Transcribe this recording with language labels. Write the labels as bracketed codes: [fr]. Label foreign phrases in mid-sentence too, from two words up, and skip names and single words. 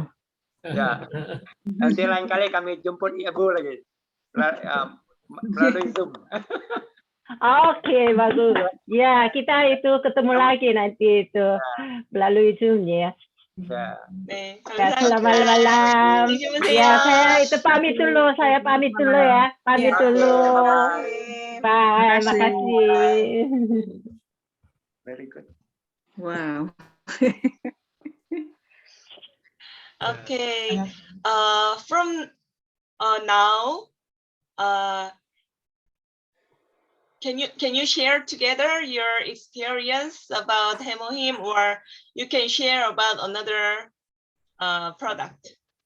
[id] ya. Nanti lain kali kami jemput Ibu lagi melalui Zoom. Oke, bagus. Ya, kita itu ketemu lagi nanti itu melalui Zoom ya. Ya. [ko] 네, [id] Ya, selamat [ko] 감사합니다. [id] malam. [ko] 안녕히 주무세요. [id] Ya, saya itu pamit dulu. Saya pamit dulu ya. Pamit Ya. dulu. [ko] 네. [id] Bye. Terima Makasih. [en] Very good. Wow. Okay. From now, can you share together your experience about Hemohim, or you can share about another product?